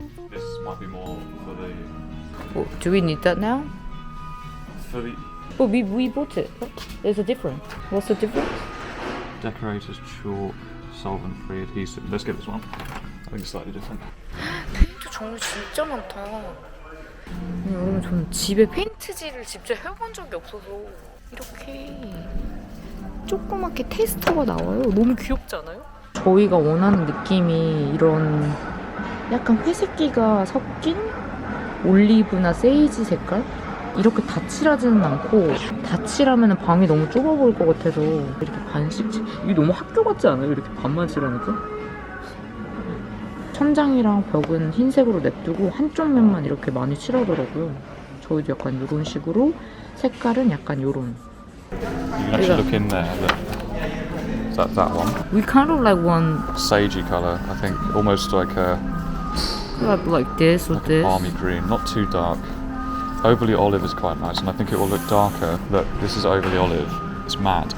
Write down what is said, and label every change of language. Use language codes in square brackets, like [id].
[en] This might be more for the. Oh, do we need that now? For the Oh, we bought it. There's a difference. What's the difference? decorator's chalk, solvent-free adhesive. Let's get this one. I think it's slightly different. [ko] 페인트 종류 진짜 많다. 아니, 여러분 저는 집에 페인트질을 직접 해본 적이 없어서 이렇게 조그맣게 테스터가 나와요. 너무 귀엽지 않아요? 저희가 원하는 느낌이 이런 약간 회색기가 섞인 올리브나 세이지 색깔? 이렇게 다 칠하지는 않고 다 칠하면 방이 너무 좁아 보일 것 같아서 이렇게 반씩 이게 너무 학교 같지 않아요? 이렇게 반만 칠하니까? 천장이랑 벽은 흰색으로 냅두고 한쪽 면만 이렇게 많이 칠하더라고요. 저희도 약간 이런 식으로 색깔은 약간 이런. [en] You can actually look in there. Look. That's that one. We kind of like one Sagey colour, I think. Almost like a like this or like this. a palmy green, not too dark. Overly olive is quite nice, and I think it will look darker. Look, this is overly olive. It's matte.